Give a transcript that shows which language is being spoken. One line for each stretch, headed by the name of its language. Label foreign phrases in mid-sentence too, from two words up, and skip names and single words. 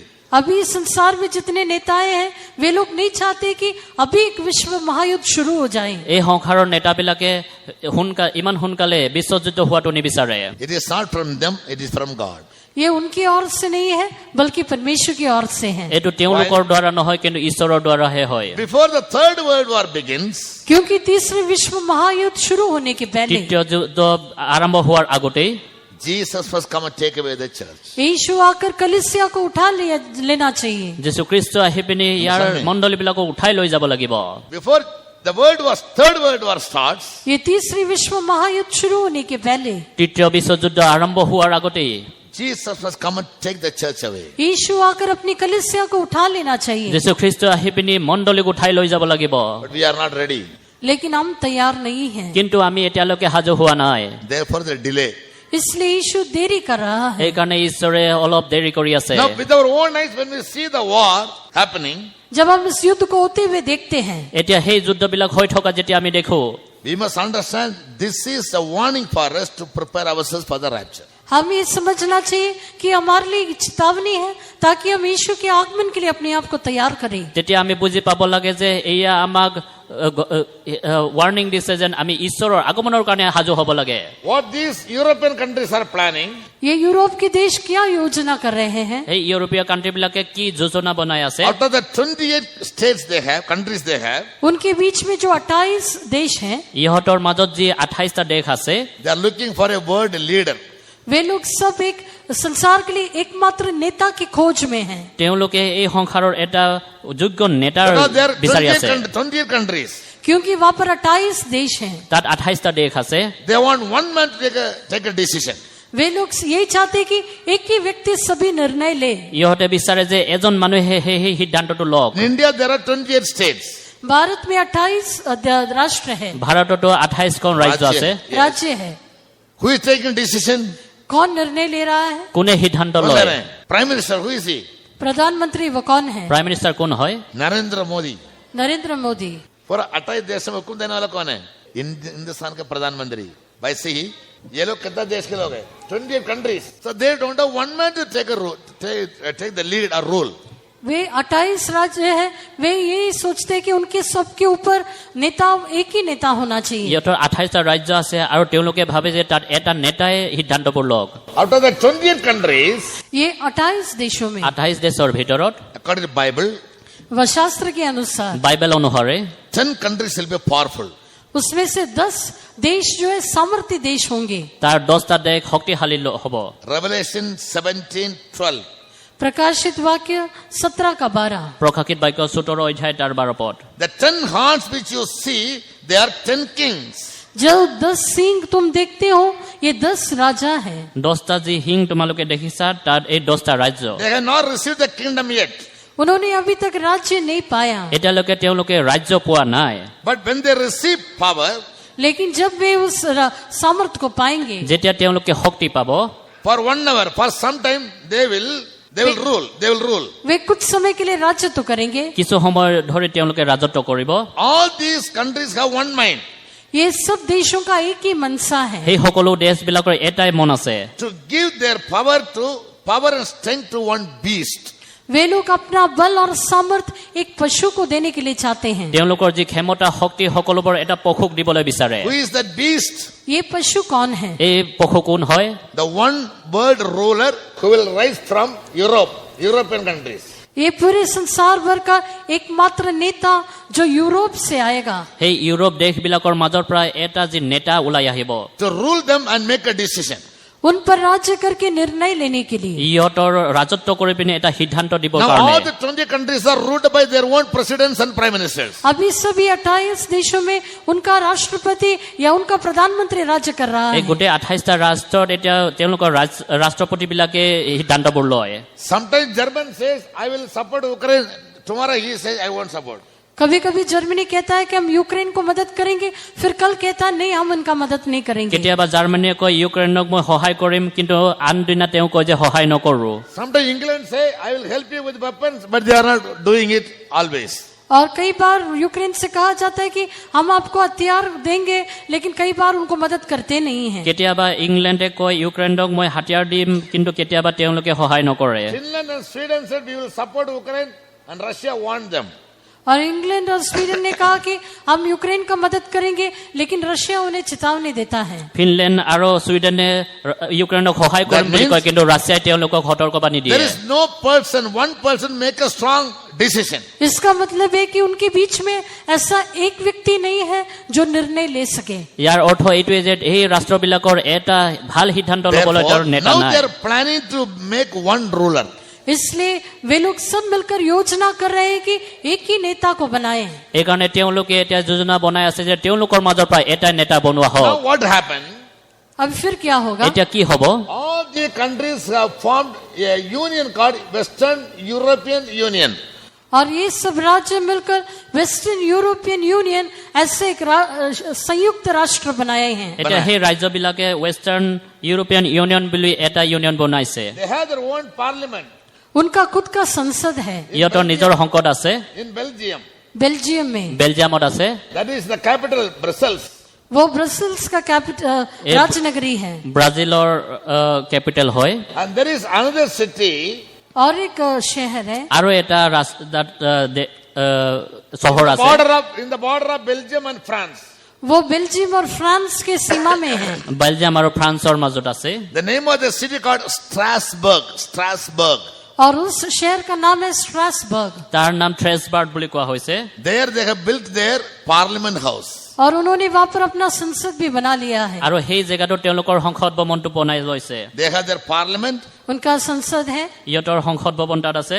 Hindi: अभी संसार में जितने नेताएं हैं वे लोग नहीं चाहते कि अभी एक विश्व महायुद्ध शुरू हो जाए।
Assamese: এই সংসাৰৰ নেতাবিলাকে ইমান সোনকালে বিশ্বযুদ্ধ হোৱাটো নিবিচাৰে
English: It is not from them, it is from God.
Hindi: ये उनकी ओर से नहीं है बल्कि परमेश्वर की ओर से है,
Assamese: এইটো তেওঁলোকৰ দ্বাৰা নহয় কিন্তু ঈশ্বৰৰ দ্বাৰাহে হয়
English: Before the third world war begins,
Hindi: क्योंकि तीसरे विश्व महायुद्ध शुरू होने के पहले
Assamese: তৃতীয় যুদ্ধ আৰম্ভ হোৱাৰ আগতেই
English: Jesus must come and take away the church.
Hindi: यीशु आकर कलीसिया को उठा लेना चाहिए।
Assamese: যীশুখ্ৰীষ্ট আহি পিনি ইয়াৰ মণ্ডলীবিলাকক উঠাই লৈ যাব লাগিব
English: Before the third world war starts,
Hindi: ये तीसरी विश्व महायुद्ध शुरू होने के पहले
Assamese: তৃতীয় বিশ্বযুদ্ধ আৰম্ভ হোৱাৰ আগতেই
English: Jesus must come and take the church away.
Hindi: यीशु आकर अपनी कलीसिया को उठा लेना चाहिए,
Assamese: যীশুখ্ৰীষ্ট আহি পিনি মণ্ডলীক উঠাই লৈ যাব লাগিব
English: But we are not ready.
Hindi: लेकिन हम तैयार नहीं हैं।
Assamese: কিন্তু আমি এতিয়ালৈকে সাজু হোৱা নাই
English: Therefore, the delay.
Hindi: इसलिए यीशु देरी कर रहा है।
Assamese: সেইকাৰণে ঈশ্বৰে অলপ দেৰি কৰি আছে
English: Now, with our own eyes, when we see the war happening,
Hindi: जब हम इस युद्ध को होते हुए देखते हैं,
Assamese: এতিয়া সেই যুদ্ধবিলাক হৈ থকা যেতিয়া আমি দেখো
English: we must understand this is a warning for us to prepare ourselves for the rapture.
Hindi: हम ये समझना चाहिए कि हमारे लिए चेतावनी है ताकि हम यीशु के आगमन के लिए अपने आप को तैयार करें।
Assamese: তেতিয়া আমি বুজি পাব লাগে যে এয়া আমাক ৱাৰ্ণিং দিছে যেন আমি ঈশ্বৰৰ আগমনৰ কাৰণে সাজু হ'ব লাগে
English: What these European countries are planning,
Hindi: ये यूरोप के देश क्या योजना कर रहे हैं?
Assamese: এই ইউৰোপীয় কাণ্ট্ৰিবিলাকে কি যোজনা বনাই আছে
English: out of the 28 states they have, countries they have,
Hindi: उनके बीच में जो 28 देश हैं,
Assamese: ইহঁতৰ মাজত যি 28টা দেশ আছে
English: they are looking for a world leader.
Hindi: वे लोग सब एक संसार के लिए एकमात्र नेता की खोज में हैं,
Assamese: তেওঁলোকে এই সংসাৰৰ এটা যোগ্য নেতাৰ
English: Because there are
Assamese: বিচাৰি আছে
English: 28 countries.
Hindi: क्योंकि वहां पर 28 देश हैं।
Assamese: তাত 28টা দেশ আছে
English: They want one man to take a decision.
Hindi: वे लोग यही चाहते हैं कि एक ही व्यक्ति सभी निर्णय ले।
Assamese: ইহঁতে বিচাৰে যে এজন মানুহে সেই সিদ্ধান্তটো লওক
English: In India, there are 28 states.
Hindi: भारत में 28 राष्ट्र है,
Assamese: ভাৰততো 28খন ৰাজ্য আছে
English: Yes.
Hindi: राज्य है।
English: Who is taking decision?
Hindi: कौन निर्णय ले रहा है?
Assamese: কোনে সিদ্ধান্ত
English: Who is
Assamese: লয়
English: there? Prime Minister, who is he?
Hindi: प्रधानमंत्री वो कौन है?
English: Prime Minister
Assamese: কোন হয়
English: Narendra Modi.
Hindi: नरेंद्र मोदी। पूरा 28 देश में हुक्म देने वाला कौन है? हिंदुस्तान के प्रधानमंत्री। वैसे ही ये लोग कितना देश के लोग हैं?
English: 28 countries. So they don't have one man to take a role, take the lead or rule.
Hindi: वे 28 राज्य है, वे यही सोचते हैं कि उनके सबके ऊपर नेता एक ही नेता होना चाहिए।
Assamese: ইহঁতৰ 28টা ৰাজ্য আছে আৰু তেওঁলোকে ভাবে যে তাত এটা নেতাই সিদ্ধান্তবোৰ লওক
English: Out of the 28 countries,
Hindi: ये 28 देशों में
Assamese: 28 দেশৰ ভিতৰত
English: according to the Bible,
Hindi: व शास्त्र के अनुसार
Assamese: বাইবেল অনুসাৰে
English: 10 countries will be powerful.
Hindi: उसमें से 10 देश जो है सामर्थ्य देश होंगे।
Assamese: তাৰ 10টা দেশ শক্তিশালী হ'ব
English: Revelation 17:12.
Hindi: प्रकाशित वाक्य 17 का 12।
Assamese: প্ৰকাশিত বাক্য 17 অধ্যায় তাৰ 12 পদ
English: The 10 horns which you see, they are 10 kings.
Hindi: जो 10 सींग तुम देखते हो ये 10 राजा है।
Assamese: 10টা যি হিং তোমালোকে দেখিছা তাত এই 10টা ৰাজ্য
English: They have not received the kingdom yet.
Hindi: उन्होंने अभी तक राज्य नहीं पाया,
Assamese: এতিয়ালৈকে তেওঁলোকে ৰাজ্য পোৱা নাই
English: But when they receive power,
Hindi: लेकिन जब वे उस सामर्थ्य को पाएंगे,
Assamese: যেতিয়া তেওঁলোকে শক্তি পাব
English: for 1 hour, for some time, they will rule. They will rule.
Hindi: वे कुछ समय के लिए राज्य तो करेंगे।
Assamese: কিছু সময় ধৰি তেওঁলোকে ৰাজত্ব কৰিব
English: All these countries have one mind.
Hindi: ये सब देशों का एक ही मनसा है
Assamese: সেই সকলো দেশবিলাকৰ এটাই মন আছে
English: to give their power and strength to one beast.
Hindi: वे लोग अपना बल और सामर्थ एक पशु को देने के लिए चाहते हैं
Assamese: তেওঁলোকৰ যি ক্ষমতা শক্তি সকলোবোৰ এটা পশুক দিবলৈ বিচাৰে
English: Who is that beast?
Hindi: ये पशु कौन है
Assamese: এই পশু কোন হয়
English: The one world ruler who will rise from European countries.
Hindi: ये पूरे संसार भर का एकमात्र नेता जो यूरोप से आएगा
Assamese: সেই ইউৰোপ দেশবিলাকৰ মাজৰ পৰা এটা যি নেতা ওলাই আহিব
English: To rule them and make a decision.
Hindi: उन पर राज्य करके निर्णय लेने के लिए
Assamese: ইহঁতৰ ৰাজত্ব কৰি পিনে এটা সিদ্ধান্ত দিবৰ
English: Now all
Assamese: কাৰণে
English: the 20 countries are ruled by their own presidents and prime ministers.
Hindi: अभी सभी 28 देशों में उनका राष्ट्रपति या उनका प्रधानमंत्री राज्य कर रहा
Assamese: এই
Hindi: है
Assamese: গোটেই 28টা ৰাষ্ট্ৰত এতিয়া তেওঁলোকৰ ৰাষ্ট্ৰপতিবিলাকে সিদ্ধান্তবোৰ লয়
English: Sometimes German says, I will support Ukraine. Tomorrow he says, I won't support.
Hindi: कभी कभी जर्मनी कहता है कि हम यूक्रेन को मदद करेंगे फिर कल कहता है नहीं हम उनका मदद नहीं करेंगे
Assamese: কেতিয়াবা জাৰ্মানীয়ে কয় ইউক্ৰেইনক মই সহায় কৰিম কিন্তু আন দিনা তেওঁ কয় যে সহায় নকৰো
English: Sometimes England say, I will help you with weapons, but they are not doing it always.
Hindi: और कई बार यूक्रेन से कहा जाता है कि हम आपको हथियार देंगे लेकिन कई बार उनको मदद करते नहीं हैं
Assamese: কেতিয়াবা ইংলেণ্ডে কয় ইউক্ৰেইনক মই হাতিয়াৰ দিম কিন্তু কেতিয়াবা তেওঁলোকে সহায় নকৰে
English: Finland and Sweden said, we will support Ukraine, and Russia warned them.
Hindi: और इंग्लैंड और स्वीडन ने कहा कि हम यूक्रेन का मदद करेंगे लेकिन रशिया उन्हें चेतावनी देता है
Assamese: ফিনলেণ্ড আৰু ছুইডেনে ইউক্ৰেইনক সহায় কৰিম বুলি কয় কিন্তু ৰাছিয়াই তেওঁলোকক সতৰ্কবাণী দিয়ে
English: There is no one person make a strong decision.
Hindi: इसका मतलब है कि उनके बीच में ऐसा एक व्यक्ति नहीं है जो निर्णय ले सके
Assamese: ইয়াৰ অৰ্থ এইটোৱে যে এই ৰাষ্ট্ৰবিলাকৰ এটা ভাল সিদ্ধান্ত ল'বলৈ তেওঁৰ
English: Therefore,
Assamese: নেতা
English: now
Assamese: নাই
English: they are planning to make one ruler.
Hindi: इसलिए वे लोग सब मिलकर योजना कर रहे हैं कि एक ही नेता को बनाएं
Assamese: এইকাৰণে তেওঁলোকে এতিয়া যোজনা বনাই আছে যে তেওঁলোকৰ মাজৰ পৰা এটা নেতা বনোৱা হওক
English: Now what happened?
Hindi: अब फिर क्या होगा
Assamese: এতিয়া কি হ'ব
English: All the countries have formed a union called Western European Union.
Hindi: और ये सब राज्य मिलकर वेस्टर्न यूरोपियन यूनियन ऐसे एक संयुक्त राष्ट्र बनाए हैं
Assamese: এতিয়া সেই ৰাজ্যবিলাকে ৱেষ্টাৰ্ণ ইউৰোপিয়ান ইউনিয়ন বুলি এটা ইউনিয়ন বনাইছে
English: They have their own parliament
Hindi: उनका खुद का संसद है
Assamese: ইহঁতৰ নিজৰ সংকট আছে
English: in Belgium.
Hindi: बेल्जियम में
Assamese: বেলজিয়ামত আছে
English: That is the capital, Brussels.
Hindi: वो ब्रसेल्स का राजनगरी है
Assamese: ব্ৰাজিলৰ কেপিটেল হয়
English: And there is another city
Hindi: और एक शहर है
Assamese: আৰু এটা চহৰ আছে
English: in the border of Belgium and France.
Hindi: वो बेल्जियम और फ्रांस के सीमा में है
Assamese: বেলজিয়াম আৰু ফ্ৰান্সৰ মাজত আছে
English: The name of the city called Strasbourg.
Hindi: और उस शहर का नाम है स्ट्रासबर्ग
Assamese: তাৰ নাম থ্ৰেছবাৰ্গ বুলি কোৱা হৈছে
English: There they have built their parliament house.
Hindi: और उन्होंने वहां पर अपना संसद भी बना लिया है
Assamese: আৰু সেই জেগাটোত তেওঁলোকৰ সংসদ ভৱনটো বনাই লৈছে
English: They have their parliament.
Hindi: उनका संसद है
Assamese: ইহঁতৰ সংসদ ভৱন তাত আছে